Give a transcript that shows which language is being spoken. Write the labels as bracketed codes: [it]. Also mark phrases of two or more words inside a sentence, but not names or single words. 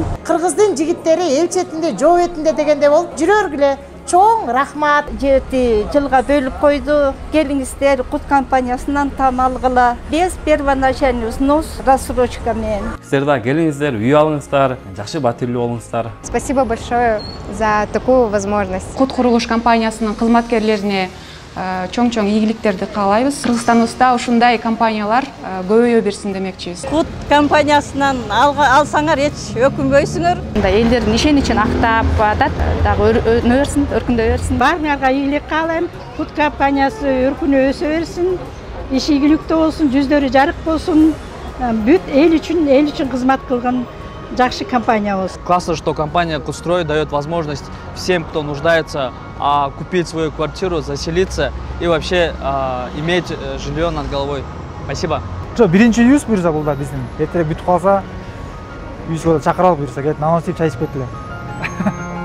[ky] Кыргыздын жигиттери эл четинде, жоо бетинде дегенде болуп жүрөргүлө. Чоң рахмат. 7 жылга бөлүп койду. Келиңиздер Кут компаниясынан там алгыла. [ru] Без первоначальный взнос, рассрочка [ky] менен. Сиздер да келиңиздер, үй алыңыздар, жакшы батирлүү болуңуздар. [ru] Спасибо большое за такую возможность. [ky] Кут курулуш компаниясынын кызматкерлерине чоң-чоң ийгиликтерди каалайбыз. Кыргызстаныбызда ушундай компаниялар көбөйө берсин демекчибиз. Кут компаниясынан алсаңар эч өкүнбөйсүңөр. Элдердин ишеничин актап атат, дагы өнө берсин, өркүндөй берсин. Баарыңарга ийгилик каалайм. Кут компаниясы өркүнө өсө берсин, иши ийгиликтүү болсун, жүздөрү жарык болсун. Бүт эл үчүн кызмат кылган жакшы компаниябыз. [ru] Классно, что компания «Кудстрой» дает возможность всем, кто нуждается, купить свою квартиру, заселиться и вообще иметь жилье над головой. Спасибо. [ky] Биринчи үйүбүз буюрса бул да биздин. Эртерээк бүтүп калса, үйүбүзгө чакыралып буюрса, келип намаз тийип чай ичип кеткиле.